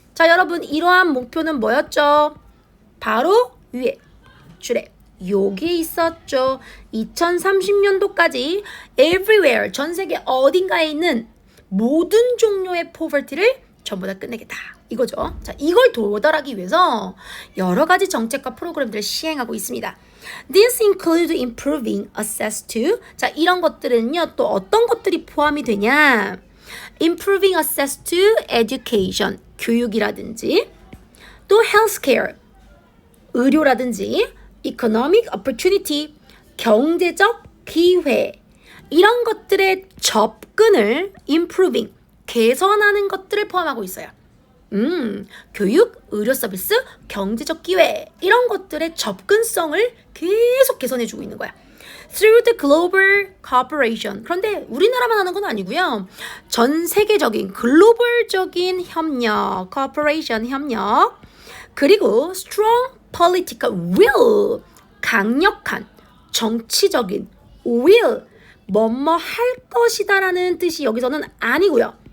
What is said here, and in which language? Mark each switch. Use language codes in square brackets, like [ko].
[ko] 자, 여러분, 이러한 목표는 뭐였죠? 바로 위에 줄에 여기 있었죠. 2030년도까지 everywhere, 전 세계 어딘가에 있는 모든 종류의 poverty를 전부 다 끝내겠다. 이거죠. 자, 이걸 도달하기 위해서 여러 가지 정책과 프로그램들을 시행하고 있습니다. [en] This includes improving access to. [ko] 자, 이런 것들은요, 또 어떤 것들이 포함이 되냐? [en] Improving access to education, [ko] 교육이라든지, 또 healthcare, 의료라든지, [en] economic opportunity, [ko] 경제적 기회, 이런 것들의 접근을 improving, 개선하는 것들을 포함하고 있어요. 교육, 의료 서비스, 경제적 기회, 이런 것들의 접근성을 계속 개선해주고 있는 거야. [en] through the global cooperation. [ko] 그런데 우리나라만 하는 건 아니고요. 전 세계적인 글로벌적인 협력, cooperation 협력. 그리고 [en] strong political will, [ko] 강력한 정치적인 will, 뭐뭐 할 것이다라는 뜻이 여기서는 아니고요.